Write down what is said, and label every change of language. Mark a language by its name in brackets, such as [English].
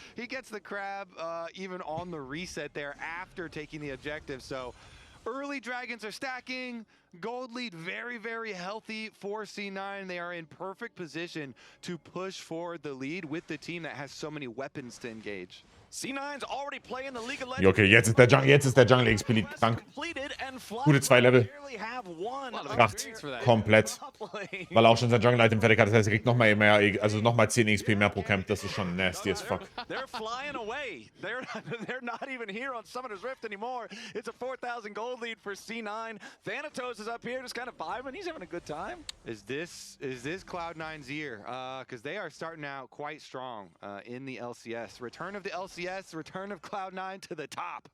[English] He gets the crab even on the reset there after taking the objective, so early dragons are stacking. Gold lead very, very healthy for C9. They are in perfect position to push forward the lead with the team that has so many weapons to engage. C9's already playing the League of [German] Ja, okay, jetzt ist der Jungle XP krank. Gute 2 Level. Kracht. Komplett. Weil er auch schon sein Jungle-Item fertig hat. Das heißt, er kriegt nochmal mehr, also nochmal 10 XP mehr pro Camp. Das ist schon [English] nasty as fuck. They're flying away. They're not even here on Summoner's Rift anymore. It's a 4,000 gold lead for C9. Thanatos is up here just kind of vibing. He's having a good time. Is this Cloud9's year? Because they are starting out quite strong in the LCS. Return of the LCS, return of Cloud9 to the top.